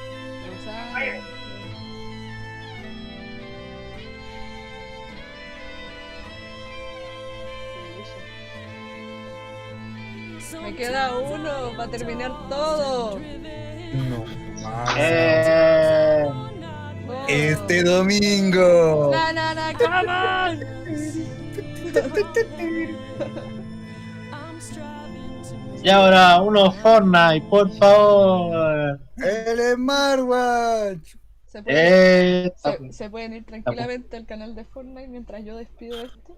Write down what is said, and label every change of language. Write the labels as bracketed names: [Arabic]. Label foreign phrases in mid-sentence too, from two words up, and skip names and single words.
[Spanish] Me queda uno para terminar todo. No. Oh. Este domingo. [English] Na, come on. [Spanish] Y ahora uno Fortnite, por favor. El Smartwatch. Se pueden ir tranquilamente al canal de Fortnite mientras yo despido esto.